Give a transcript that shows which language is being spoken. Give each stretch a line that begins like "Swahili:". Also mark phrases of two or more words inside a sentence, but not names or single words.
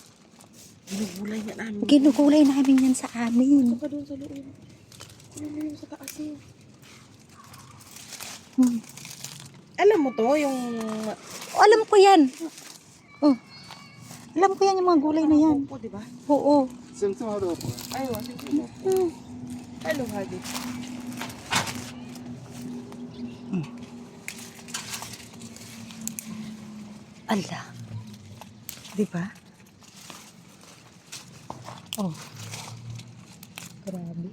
Filipino: Ginugulay nga namin. Ginugulay namin yan sa amin. Ito ka doon sa loob. Ano mo yung sa taas eh. Alam mo to, yung... Alam ko yan. Alam ko yan yung mga gulay na yan. Upo, diba? Oo.
Arabic: سمسم هذا أبوه
Filipino: Ay, wala. Hello, Hadi. Ala. Diba? Grabe.